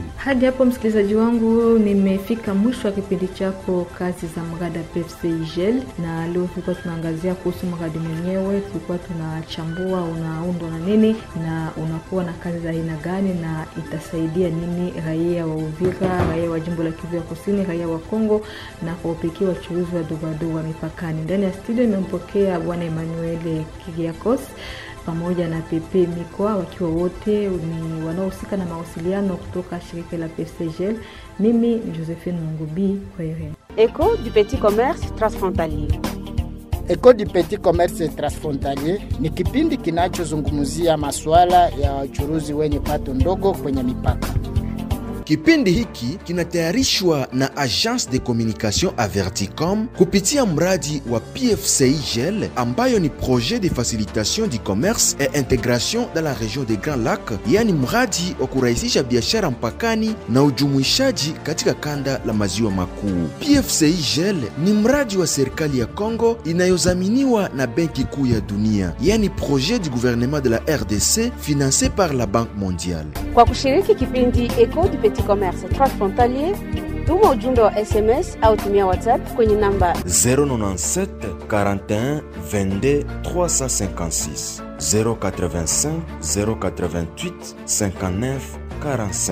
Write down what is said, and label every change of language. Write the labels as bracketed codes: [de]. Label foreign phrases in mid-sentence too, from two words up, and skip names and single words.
[sw] Hadi hapo msikilizaji wangu nimefika mwisho wa kipindi chako kazi za mradi PFCGL, na leo tulikuwa tunaangazia kuhusu mradi mwenyewe, tulikuwa tunachambua unaundwa na nini na unakuwa na kazi za aina gani na itasaidia nini raia wa Uvira, raia wa jimbo la Kivu ya Kusini, raia wa Kongo na kwa upekee wachuuzi wa dogo wa mipakani. Ndani ya studio nimempokea Bwana Emmanuel Kiriakos pamoja na Pepe Mikoa, wakiwa wote ni wanaohusika na mawasiliano kutoka shirika la PFCGL. Mimi ni Josephine Mungubi, kwa heri. Écho du petit commerce transfrontalier. Écho du petit commerce transfrontalier ni kipindi kinachozungumzia masuala ya wachuruzi wenye pato ndogo kwenye mipaka. Kipindi hiki kinatayarishwa na Agence de Communication Averticom kupitia mradi wa PFCGL ambayo ni projet de facilitation du commerce et intégration dans la région des Grands Lacs, yani mradi wa kurahisisha biashara mpakani na ujumuishaji katika kanda la maziwa makuu. PFCGL ni mradi wa serikali ya Kongo inayozaminiwa na Benki Kuu ya Dunia, yani [fr] projet du gouvernement de la RDC financé par la Banque Mondiale. [sw] Kwa kushiriki kipindi Écho du petit Petit Commerce transfrontalier, tuma ujumbe wa SMS au tumia WhatsApp kwenye namba 097 41 22 356 085 088 59 45.